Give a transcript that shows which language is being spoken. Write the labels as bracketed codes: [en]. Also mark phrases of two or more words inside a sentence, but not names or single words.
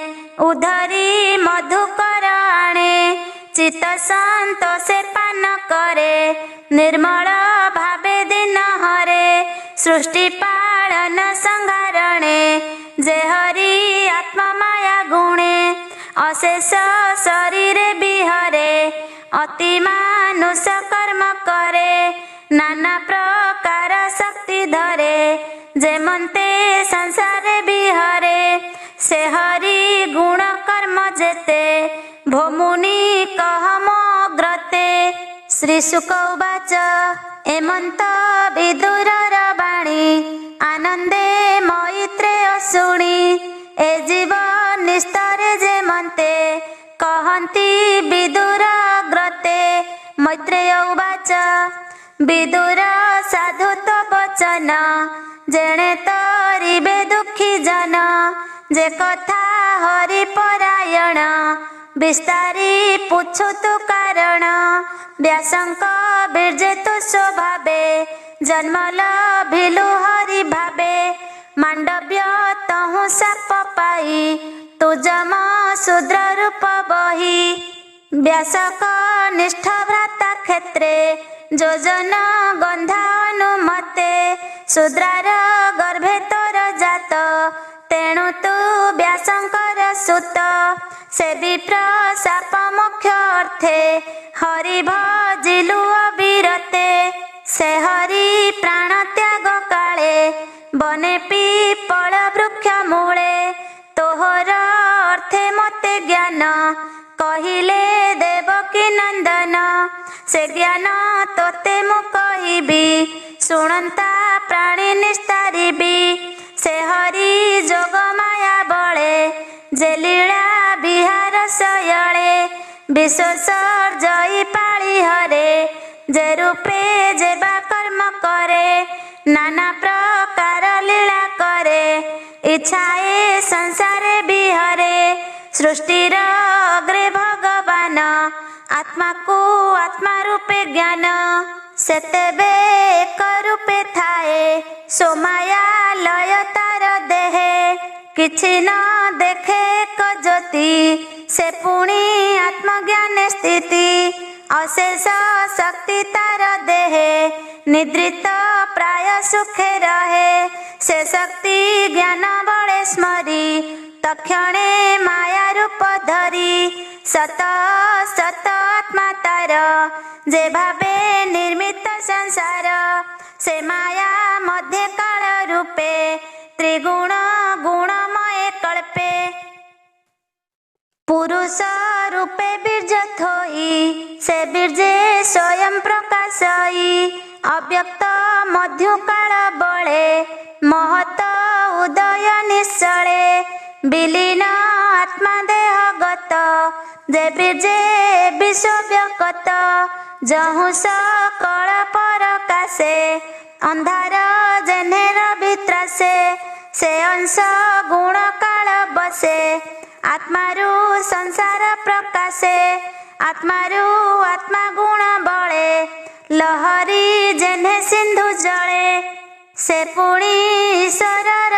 [or] ଉଦ୍ଧରୀ ମଧୁକର ଆଣେ ଚିତ୍ତ ସନ୍ତୋଷେ ପାନ କରେ ନିର୍ମଳ ଭାବେ ଦିନ ହରେ ସୃଷ୍ଟି ପାଳନ ସଂହାରଣେ ଯେ ହରି ଆତ୍ମା ମାୟା ଗୁଣେ ଅଶେଷ ଶରୀରେ ବିହରେ ଅତି ମାନୁଷ କର୍ମ କରେ ନାନା ପ୍ରକାର ଶକ୍ତି ଧରେ ଯେମନ୍ତେ ସଂସାରେ ବିହରେ ସେ ହରି ଗୁଣ କର୍ମ ଯେତେ ଭୋମୁନି କହମଗ୍ରତେ ଶ୍ରୀ ଶୁକ ଉବାଚ ଏମନ୍ତ ବିଦୁରର ବାଣୀ ଆନନ୍ଦେ ମୈତ୍ରେୟ ଶୁଣି ଏ ଜୀବ ନିସ୍ତରେ ଯେମନ୍ତେ କହନ୍ତି ବିଦୁର ଅଗ୍ରତେ ମୈତ୍ରେୟ ଉବାଚ ବିଦୁର ସାଧୁ ତୋ ବଚନ ଯେଣେ ତରିବେ ଦୁଖୀ ଜନ ଯେ କଥା ହରି ପରାୟଣ ବିସ୍ତାରୀ ପୁଛୁ ତୁ କାରଣ ବ୍ୟାସଙ୍କ ବୀର୍ଯ୍ୟେ ତୁ ସ୍ୱଭାବେ ଜନ୍ମ ଲଭିଲୁ ହରି ଭାବେ ମାଣ୍ଡବ୍ୟ ତହୁଁ ଶାପ ପାଇ ତୁ ଯମ ଶୂଦ୍ର ରୂପ ବହି ବ୍ୟାସକ ନିଷ୍ଠ ଭ୍ରାତା କ୍ଷେତ୍ରେ ଯୋଜନ ଗନ୍ଧା ଅନୁମତେ ଶୂଦ୍ରାର ଗର୍ଭେ ତୋର ଜାତ ତେଣୁ ତୁ ବ୍ୟାସଙ୍କର ସୁତ ସେ ବିପ୍ର ଶାପ ମୁଖ୍ୟ ଅର୍ଥେ ହରି ଭଜିଲୁ ଅବିରତେ ସେ ହରି ପ୍ରାଣ ତ୍ୟାଗ କାଳେ ବନେ ପିପ୍ପଳ ବୃକ୍ଷ ମୂଳେ ତୋହର ଅର୍ଥେ ମତେ ଜ୍ଞାନ କହିଲେ ଦେବକୀ ନନ୍ଦନ ସେ ଜ୍ଞାନ ତୋତେ ମୁଁ କହିବି ଶୁଣନ୍ତା ପ୍ରାଣୀ ନିସ୍ତାରିବି ସେ ହରି ଯୋଗ ମାୟା ବଳେ ଯେ ଲୀଳା ବିହାର ସୟଳେ ବିଶ୍ୱସର ଯାଇ ପାଳି ହରେ ଯେ ରୂପେ ଯେବା କର୍ମ କରେ ନାନା ପ୍ରକାର ଲୀଳା କରେ ଇଚ୍ଛାଏ ସଂସାରେ ବିହରେ ସୃଷ୍ଟିର ଅଗ୍ରେ ଭଗବାନ ଆତ୍ମା କୋ ଆତ୍ମା ରୂପେ ଜ୍ଞାନ ସେତେବେ ଏକ ରୂପେ ଥାଏ ସୋମାୟା ଲୟ ତାର ଦେହେ କିଛି ନ ଦେଖେ ଏକ ଜ୍ୟୋତି ସେ ପୁଣି ଆତ୍ମଜ୍ଞାନ ସ୍ଥିତି ଅଶେଷ ଶକ୍ତି ତାର ଦେହେ ନିଦ୍ରିତ ପ୍ରାୟ ସୁଖେ ରହେ ସେ ଶକ୍ତି ଜ୍ଞାନ ବଳେ ସ୍ମରି ତକ୍ଷଣେ ମାୟା ରୂପ ଧରି ସତ ସତ ଆତ୍ମା ତାର ଯେ ଭାବେ ନିର୍ମିତ ସଂସାର ସେ ମାୟା ମଧ୍ୟ କାଳ ରୂପେ ତ୍ରିଗୁଣ ଗୁଣମୟ କଳ୍ପେ ପୁରୁଷ ରୂପେ ବୀର୍ଯ୍ୟ ଥୋଇ ସେ ବୀର୍ଯ୍ୟେ ସ୍ୱୟଂ ପ୍ରକାଶଇ ଅବ୍ୟକ୍ତ ମଧ୍ୟ କାଳ ବଳେ ମହତ ଉଦୟ ନିଶ୍ଚଳେ ବିଲୀନ ଆତ୍ମା ଦେହଗତ ଯେ ବୀର୍ଯ୍ୟେ ବିଶ୍ୱ ବ୍ୟକ୍ତ ଯହୁଁ କଳ୍ପ ପ୍ରକାଶେ ଅନ୍ଧାର ଯେନେର ଭିତ୍ରାସେ ସେ ଅଂଶ ଗୁଣ କାଳ ବସେ ଆତ୍ମାରୁ ସଂସାର ପ୍ରକାଶେ ଆତ୍ମାରୁ ଆତ୍ମା ଗୁଣ ବଳେ ଲହରୀ ଯେନେ ସିନ୍ଧୁ ଜଳେ ସେ ପୁଣି ଈଶ୍ୱରର